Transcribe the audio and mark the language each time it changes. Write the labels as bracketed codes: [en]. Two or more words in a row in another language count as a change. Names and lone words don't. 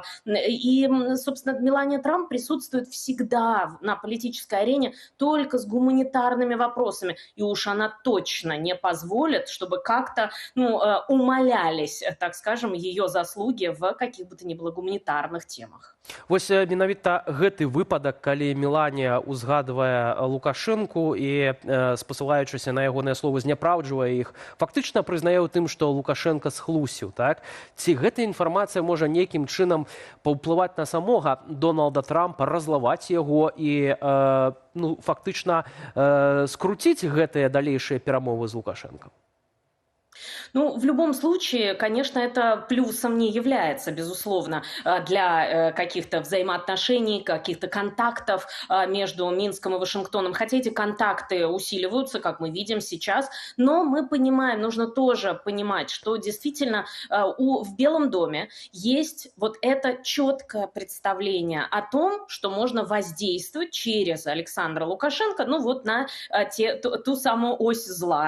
[ru] И, собственно, Мелания Трамп присутствует всегда на политической арене только с гуманитарными вопросами. И уж она точно не позволит, чтобы как-то умалялись, так скажем, ее заслуги в каких бы то ни было гуманитарных темах. [be] Вось менавіта гэты выпадак, калі Меланія узгадвае Лукашэнку і, спасылаючыся на ягоныя словы, зняпраўджвае іх, фактычна прызнае ў тым, што Лукашенко схлусіў, так? Ці гэта інфармацыя можа нейкім чынам паўплываць на самога Дональда Трампа, разлаваць яго і фактычна скруціць гэтыя далейшыя перамовы з Лукашэнкам? [ru] Ну, в любом случае, конечно, это плюсом не является, безусловно, для каких-то взаимоотношений, каких-то контактов между Минском и Вашингтоном. Хотя эти контакты усиливаются, как мы видим сейчас, но мы понимаем, нужно тоже понимать, что действительно в Белом доме есть вот это четкое представление о том, что можно воздействовать через Александра Лукашенко, ну вот на ту самую ось зла.